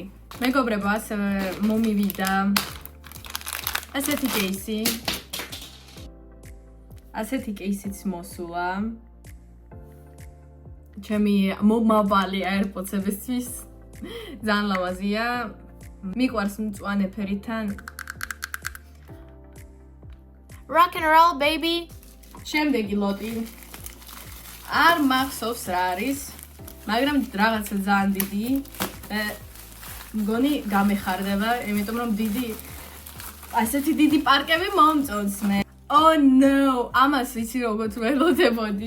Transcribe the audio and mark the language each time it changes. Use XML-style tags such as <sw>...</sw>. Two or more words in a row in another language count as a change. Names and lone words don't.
<ka>მეგობრებო, ასევე მომივიდა ასეთი კეისი. ასეთი კეისიც მოსულა. ჩემი მომავალი AirPods-ებისთვის ძალიან ლამაზია. მიყვარს მწვანე ფერითან.</ka> <en>Rock and roll, baby.</en> <ka>შემდეგი ლოტი. არ მახსოვს რა არის, მაგრამ რაღაცა ძალიან დიდი. მგონი გამეხარდება, იმიტომ რომ ასეთი დიდი პარკები მომწონს მე.</ka> <en>Oh no,</en> <ka>ამას ვიცი როგორც ველოდებოდი.</ka>